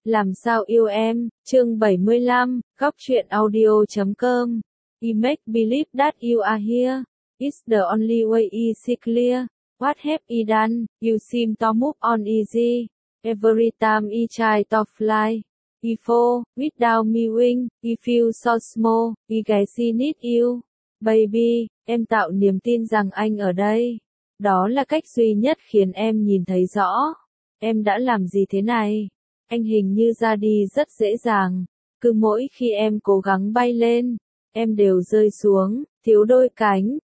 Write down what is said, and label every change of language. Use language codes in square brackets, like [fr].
[vi] Làm sao yêu em, chương 75, góc truyện audio.com. [en] I make believe that you are here. It's the only way is clear. What have I done? You seem to move on easy. Every time I try to fly. I fall, without me wing, I feel so small, I guess I need you. Baby, [vi] em tạo niềm tin rằng anh ở đây. Đó là cách duy nhất khiến em nhìn thấy rõ. Em đã làm gì thế này? Anh hình như ra đi rất dễ dàng. Cứ mỗi khi em cố gắng bay lên, em đều rơi xuống, thiếu đôi cánh.